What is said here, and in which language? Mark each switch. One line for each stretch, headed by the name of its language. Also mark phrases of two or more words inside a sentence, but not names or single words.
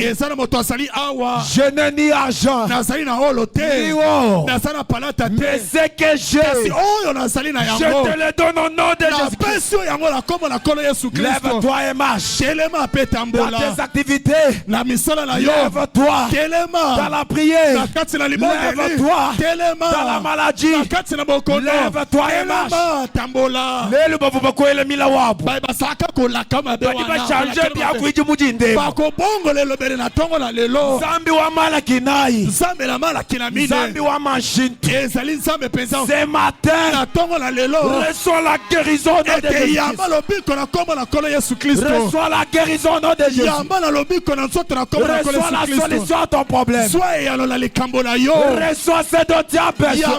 French: Je n'ai ni argent, ni or, mais ce que j'ai, je te le donne au nom de Jésus. Lève-toi et marche. Dans tes activités, lève-toi. Dans la prière, lève-toi. Dans la maladie, lève-toi et marche.
Luba-Lulua: Zambi wa mala kinai, Zambi wa manchintu.
French: Ce matin, reçois la guérison au nom de Jésus. Reçois la guérison au nom de Jésus. Reçois la solution à ton problème. Reçois ce dont tu as besoin.